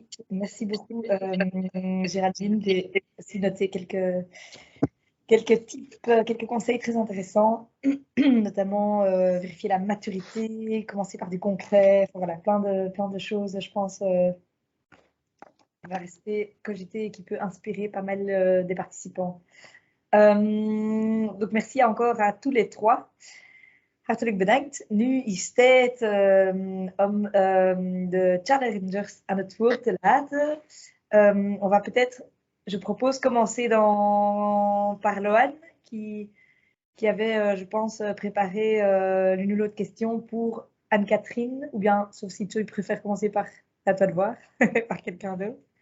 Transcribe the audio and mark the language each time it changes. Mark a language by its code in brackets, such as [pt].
[fr] Merci beaucoup, Géraldine. J'ai aussi noté quelques tips, quelques conseils très intéressants, notamment vérifier la maturité, commencer par du concret, enfin, voilà, plein de choses, je pense, va rester cogité et qui peut inspirer pas mal des participants. Donc merci encore à tous les 3. [nl] Hartelijk bedankt. Nu is tijd om de challengers aan het woord te laten. [fr] On va peut-être, je propose commencer par Loan, qui avait, je pense, préparé l'une ou l'autre question pour Anne-Catherine, ou bien, sauf si tu préfères commencer par, à toi de voir, par quelqu'un d'autre.